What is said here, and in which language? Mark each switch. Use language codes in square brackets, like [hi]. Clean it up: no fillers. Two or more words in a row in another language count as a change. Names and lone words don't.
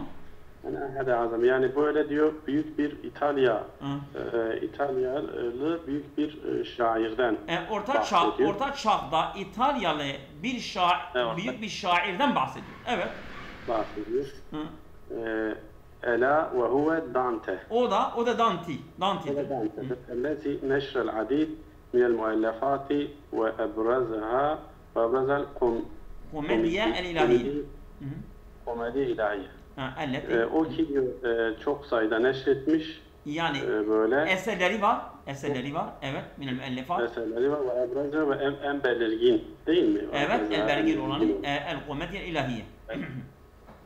[tr] Yani böyle diyor büyük bir İtalyalı büyük bir şairden Orta Çağ'da İtalyalı bir büyük bir şairden bahsediyor. Evet. Bahsediyor. [ar] ألا وهو [tr] Dante. O da Dante. [ar] الذي نشر العديد من المؤلفات وأبرزها وأبرز الكوميديا الإلهية. [tr] Komedi ilahiye. Evet. O ki çok sayıda neşretmiş. Yani böyle eserleri var. Evet. [ar] من المؤلفات. [tr] Eserleri var [ar] وأبرز [tr] ve en belirgin değil mi? Evet, en belirgin olanı [ar] الكوميديا الإلهية.